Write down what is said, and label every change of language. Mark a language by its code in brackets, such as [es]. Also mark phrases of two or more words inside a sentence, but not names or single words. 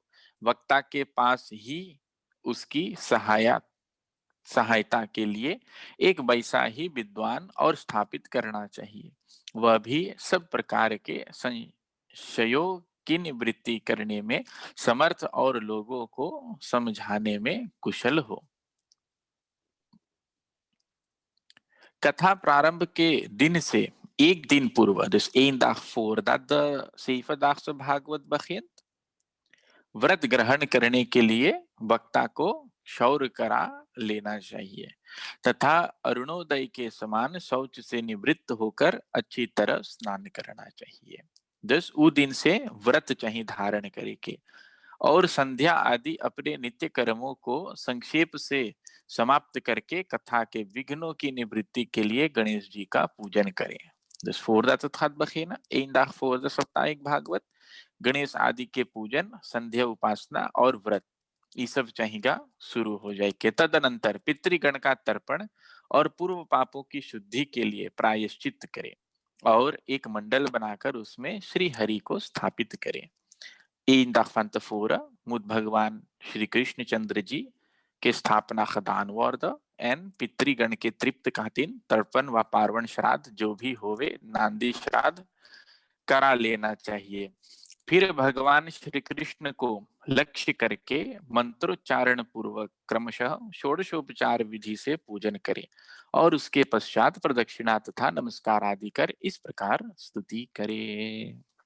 [hi] वक्ता के पास ही उसकी सहायता के लिए एक वैसा ही विद्वान और स्थापित करना चाहिए, वह भी सब प्रकार के संशयों की निवृत्ति करने में समर्थ और लोगों को समझाने में कुशल हो। कथा प्रारंभ के दिन से एक दिन पूर्व, [nl] dus één dag voordat de 7-daagse भागवत begint, [hi] व्रत ग्रहण करने के लिए वक्ता को शौर करा लेना चाहिए तथा अरुणोदय के समान शौच से निवृत्त होकर अच्छी तरह स्नान करना चाहिए। उ दिन से व्रत चाहिए धारण करे के, और संध्या आदि अपने नित्य कर्मों को संक्षेप से समाप्त करके कथा के विघ्नों की निवृत्ति के लिए गणेश जी का पूजन करें। [nl] Dus voordat het gaat beginnen, 1 dag voor de [hi] साप्ताहिक भागवत, गणेश आदि के पूजन, संध्या उपासना और व्रत ये सब चाहिएगा शुरू हो जाए के तदनंतर पितृगण का तर्पण और पूर्व पापों की शुद्धि के लिए प्रायश्चित करें और एक मंडल बनाकर उसमें श्री हरि को स्थापित करें। इन [nl] van tevoren moet [hi] भगवान श्री कृष्ण चंद्र जी के स्थापना [nl] gedaan worden en [hi] पितृगण के तृप्त खातिर तर्पण व पार्वण श्राद्ध जो भी होवे नांदी श्राद्ध करा लेना चाहिए। फिर भगवान श्री कृष्ण को लक्ष्य करके मंत्रोच्चारण पूर्वक क्रमशः षोडशोपचार विधि से पूजन करें और उसके पश्चात प्रदक्षिणा तथा नमस्कार आदि कर इस प्रकार स्तुति करें।